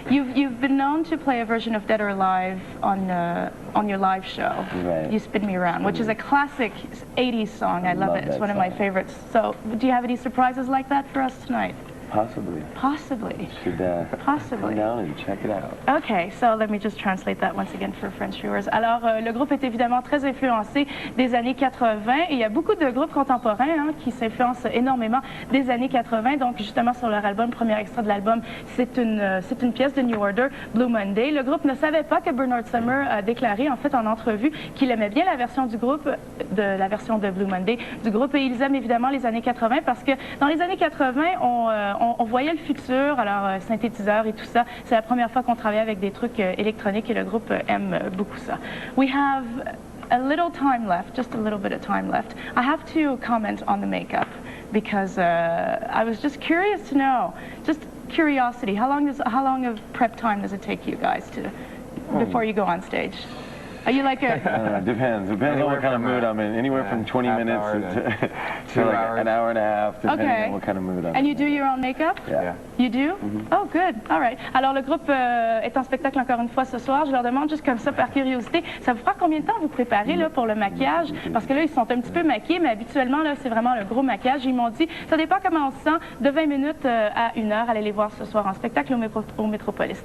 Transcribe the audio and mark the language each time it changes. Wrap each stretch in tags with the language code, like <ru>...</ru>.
<en>You've been known to play a version of Dead or Alive on your live show. Right. You Spin Me Around, which is a classic 80s song. I love it. It's one of my favorites. So, do you have any surprises like that for us tonight? Possibly. Possibly. Should Possibly. come down and check it out. Okay, so let me just translate that once again for French viewers.</en> <fr>Alors, le groupe est évidemment très influencé des années 80 et il y a beaucoup de groupes contemporains qui s'influencent énormément des années 80. Donc, justement, sur leur album, premier extrait de l'album, c'est une pièce de New Order, Blue Monday. Le groupe ne savait pas que Bernard Sumner a déclaré, en fait, en entrevue, qu'il aimait bien la version du groupe, la version de Blue Monday du groupe. Et ils aiment évidemment les années 80 parce que dans les années 80, on voyait le futur, alors synthétiseur et tout ça. C'est la première fois qu'on travaille avec des trucs électroniques et le groupe aime beaucoup ça.</fr> <en>We have a little time left, just a little bit of time left. I have to comment on the makeup because I was just curious to know, just curiosity. How long of prep time does it take you guys before you go on stage? Are you like a... Depends on what kind of mood I'm in. Anywhere from 20 minutes to like an hour and a half, depending on what kind of mood I'm in. And you do your own makeup? Yeah. You do? Oh, good. All right.</en> <fr>Alors, le groupe est en spectacle encore une fois ce soir. Je leur demande juste comme ça, par curiosité, ça vous prend combien de temps vous préparez là, pour le maquillage? Parce que là, ils sont un petit peu maquillés, mais habituellement, là, c'est vraiment le gros maquillage. Ils m'ont dit, ça dépend comment on se sent, de 20 minutes à 1 heure. Allez les voir ce soir en spectacle au Métropolis.</fr>